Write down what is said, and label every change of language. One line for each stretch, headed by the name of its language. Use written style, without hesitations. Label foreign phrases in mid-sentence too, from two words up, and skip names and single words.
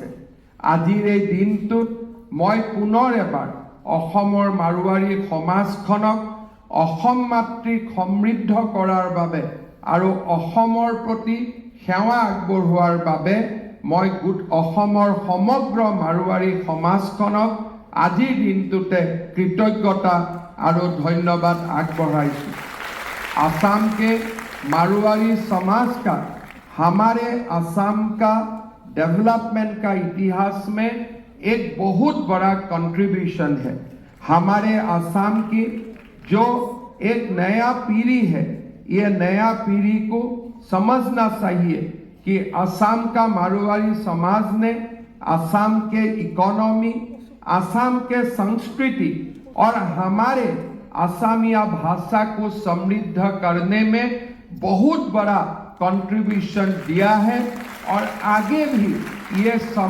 Assamese: আজিৰ এই দিনটোত মই পুনৰ এবাৰ অসমৰ মাৰোৱাৰী সমাজখনক অসম মাতৃক সমৃদ্ধ কৰাৰ বাবে আৰু অসমৰ প্ৰতি সেৱা আগবঢ়োৱাৰ বাবে মই অসমৰ সমগ্ৰ মাৰোৱাৰী সমাজখনক আজিৰ দিনটোতে কৃতজ্ঞতা আৰু ধন্যবাদ আগবঢ়াইছোঁ।
Hindi: असम के मारवाड़ी समाज का हमारे असम का डेवलपमेंट का इतिहास में एक बहुत बड़ा कंट्रीब्यूशन है। हमारे असम की जो एक नया पीढ़ी है, ये नया पीढ़ी को समझना चाहिए कि असम का मारवाड़ी समाज ने असम के इकोनॉमी, असम के संस्कृति और हमारे असमिया भाषा को समृद्ध करने में बहुत बड़ा कंट्रीब्यूशन दिया है और आगे भी ये